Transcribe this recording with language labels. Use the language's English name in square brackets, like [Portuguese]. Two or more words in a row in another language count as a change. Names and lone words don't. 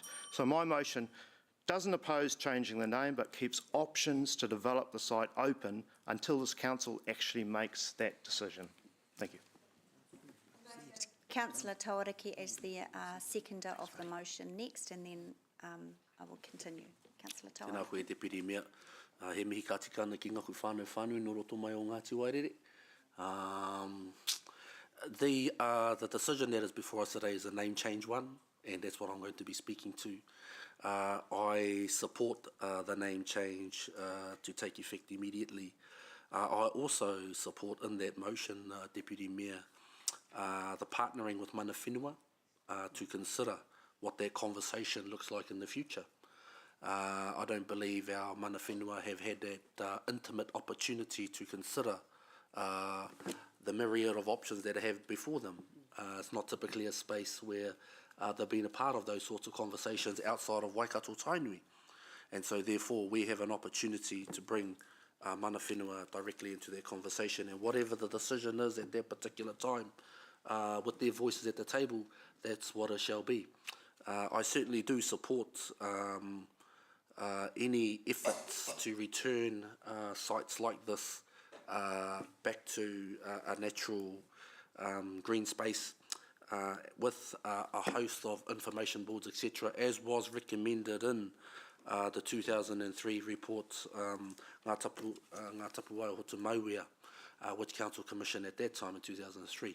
[English] So my motion doesn't oppose changing the name, but keeps options to develop the site open until this council actually makes that decision. Thank you. Councillor Tauraki as the seconder of the motion next, and then I will continue. Councillor [Māori] Tēnā [English] Tauraki. koe Deputy Mayor. [Māori] He mihi ka tika ana ki ngaku whānau no roto mai o Ngāti Wairere. [English] The decision that is before us today is a name change one, and that's what I'm going to be speaking to. I support the name change to take effect immediately. I also support in that motion, Deputy Mayor, the partnering with [Māori] mana whenua [English] to consider what that conversation looks like in the future. I don't believe our [Māori] mana whenua [English] have had that intimate opportunity to consider the myriad of options that they have before them. It's not typically a space where they've been a part of those sorts of conversations outside of Waikato Tainui. And so therefore we have an opportunity to bring [Māori] mana whenua [English] directly into their conversation, and whatever the decision is at that particular time, with their voices at the table, that's what it shall be. I certainly do support any efforts to return sites like this back to a natural green space with a host of information boards, etc., as was recommended in the 2003 report, Ngā Tapu Wai o Hotu Mauia, which Council commissioned at that time in 2003.